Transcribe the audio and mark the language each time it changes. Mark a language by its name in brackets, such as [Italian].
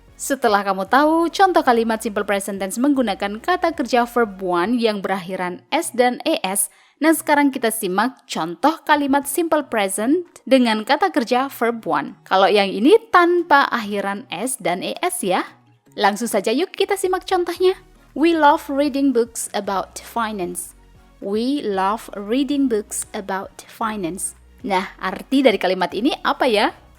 [Indonesian] Setelah kamu tahu contoh kalimat simple present tense menggunakan kata kerja verb 1 yang berakhiran s dan es, nah sekarang kita simak contoh kalimat simple present dengan kata kerja verb 1. Kalau yang ini tanpa akhiran s dan es ya. Langsung saja yuk kita simak contohnya. [English] We love reading books about finance. We love reading books about finance. [Indonesian] Nah, arti dari kalimat ini apa ya?